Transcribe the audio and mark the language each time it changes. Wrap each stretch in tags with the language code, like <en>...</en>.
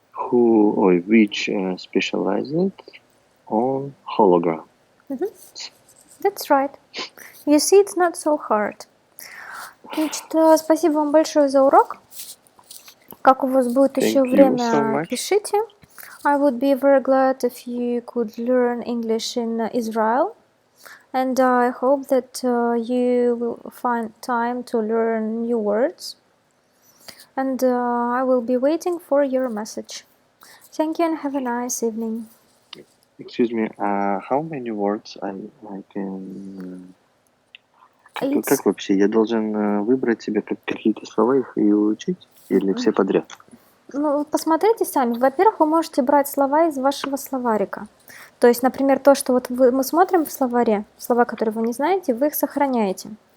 <en>Which specialized on hologram. That's right. You see, it's not so hard.</en> <ru>Значит, спасибо вам большое за урок. Как у вас будет еще время, пишите.</ru> <en>I would be very glad if you could learn English in Israel. And I hope that you will find time to learn new words. And I will be waiting for your message. Thank you and have a nice evening. Excuse me, how many words I can...</en> <ru>Как вообще? Я должен выбрать себе какие-то слова их и учить? Или все подряд? Ну, посмотрите сами. Во-первых, вы можете брать слова из вашего словарика. То есть, например, то, что вот мы смотрим в словаре, слова, которые вы не знаете, вы их сохраняете.</ru>